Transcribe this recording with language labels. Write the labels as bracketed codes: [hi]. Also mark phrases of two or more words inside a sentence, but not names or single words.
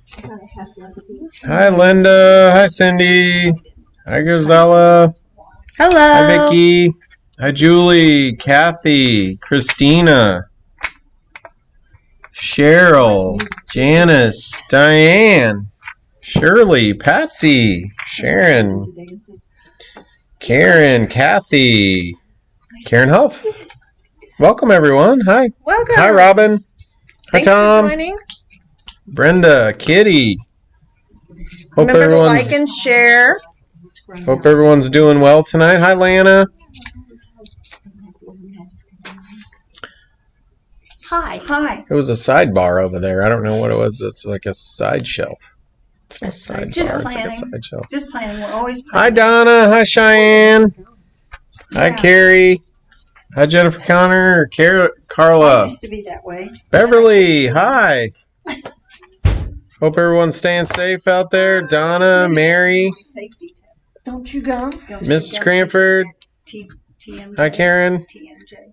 [en] Hi, Linda. Hi, Cindy. Hi, Gazella. Hello. Hi, Vicky. Hi, Julie, Kathy, Christina, Cheryl, Janice, Diane, Shirley, Patsy, Sharon, Karen, Kathy, Karen Huff. Welcome, everyone. Hi. Welcome. Hi, Robin. Thanks Hi, Tom. for joining. Brenda, Kitty. Hope Remember to everyone's like and share. Hope everyone's doing well tonight. Hi, Lana. Hi. It was a sidebar over there. I don't know what it was. It's like a side shelf. It's not a sidebar. Just It's planning. like a side shelf. Just planning. We're always Hi, planning. Donna. Hi, Cheyenne. Hi, Yeah. Carrie. Hi, Jennifer Connor. I Carla. used to be that way. Beverly. Hi. Hope everyone's staying safe out there. Donna, Mary, Safety tip. Don't you go. Don't Mrs. forget Cranford. TMJ. Hi, Karen. TMJ.